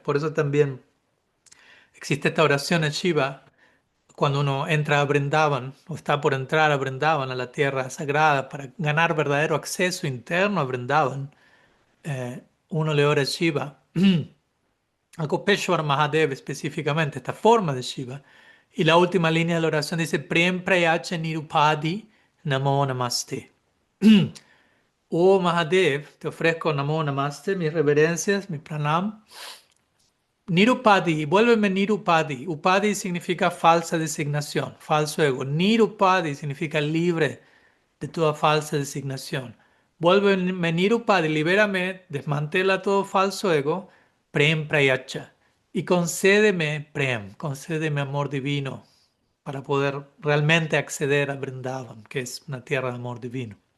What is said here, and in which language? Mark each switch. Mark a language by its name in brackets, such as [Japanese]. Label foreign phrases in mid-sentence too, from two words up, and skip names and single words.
[Spanish] Por eso también existe esta oración en Shiva cuando uno entra a Brindavan o está por entrar a Brindavan, a la tierra sagrada, para ganar verdadero acceso interno a Brindavan, uno le ora a Shiva, a Gopeshwar Mahadev específicamente, esta forma de Shiva. Y la última línea de la oración dice, [Sanskrit] Prem Prayacha Nirupadi Namo Namaste. [Spanish] Oh Mahadev, te ofrezco [Sanskrit] Namo Namaste, [Spanish] mis reverencias, mi pranam. Nirupadi, vuélveme Nirupadi. Upadi significa falsa designación, falso ego. Nirupadi significa libre de toda falsa designación. Vuélveme Nirupadi, libérame, desmantela todo falso ego. [Sanskrit] Prem Prayacha. [Spanish] Y concédeme Prem, concédeme amor divino para poder realmente acceder a Vrindavan, que es una tierra de amor divino.